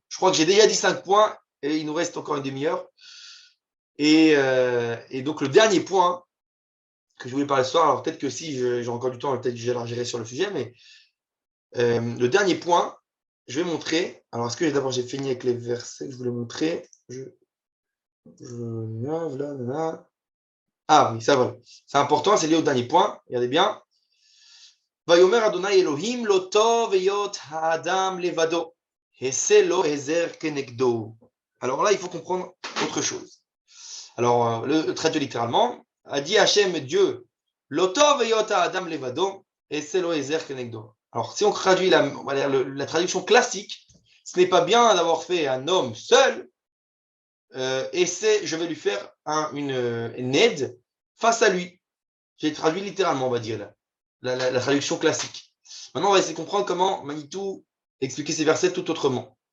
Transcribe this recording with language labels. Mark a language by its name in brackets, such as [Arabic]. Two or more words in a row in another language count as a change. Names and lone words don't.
[French] Je crois que j'ai déjà dit 5 points et il nous reste encore une demi-heure. Et donc le dernier point que je voulais parler ce soir, alors peut-être que si j'ai encore du temps, peut-être que je vais l'argérer sur le sujet, mais le dernier point, je vais montrer. Alors est-ce que d'abord j'ai fini avec les versets que je voulais montrer Ah oui, ça va. C'est important, c'est lié au dernier point. Regardez bien. [Hebrew] ויאמר ה' אלהים לא טוב היות האדם לבדו. אעשה לו עזר כנגדו. [French] Alors là, il faut comprendre autre chose. Alors, le traduit littéralement, a dit Hachem Dieu, [Hebrew] לא טוב היות האדם לבדו. אעשה לו עזר כנגדו. [French] Alors, si on traduit la traduction classique, ce n'est pas bien d'avoir fait un homme seul, et je vais lui faire une aide face à lui. J'ai traduit littéralement, on va dire, là, la traduction classique. Maintenant, on va essayer de comprendre comment Manitou expliquer ces versets tout autrement.